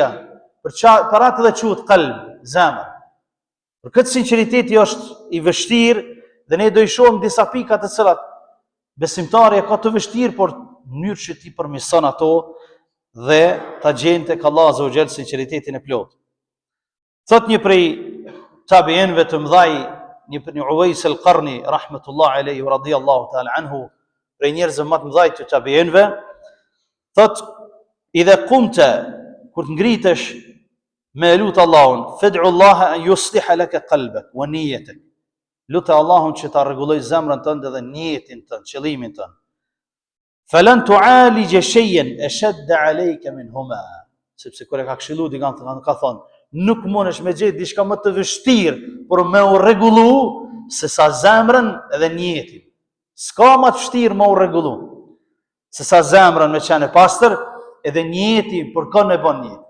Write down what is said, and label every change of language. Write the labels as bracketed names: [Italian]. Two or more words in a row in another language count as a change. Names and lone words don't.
[Albanian] Për atë dhe quhet qalb, zemër. Për këtë sinqeriteti është i vështirë dhe ne do i shohim disa pika të cilat besimtari e ka të vështirë, por në mënyrë që ti përmirëson ato dhe ta gjen tek Allahu [Arabic] عز وجل [Albanian] sinqeritetin e plotë. Thot një prej tabiinëve të mëdhaj, një Uwais al-Qarni [Arabic] رحمة الله عليه ورضي الله تعالى عنه, [Albanian] prej njerëzve më të mëdhaj të tabiinëve, thot [Arabic] إذا قمت, [Albanian] kur të ngritesh me lut Allahun, [Arabic] فادع الله أن يصلح لك قلبك ونيتك. [Albanian] Lutë Allahun që ta rregulloj zemrën tënde dhe niyetin tënd, qëllimin tënd. [Arabic] فلن تعالج شيئا أشد عليك منهما. [Albanian] Sepse kur e ka këshilluar di ka thonë, nuk mundesh me gjetë diçka më të vështirë por me u rregullu se sa zemrën edhe niyetin. S'ka më të vështirë me u rregullu se sa zemrën me qenë e pastër edhe niyeti për kënd e bën niyet.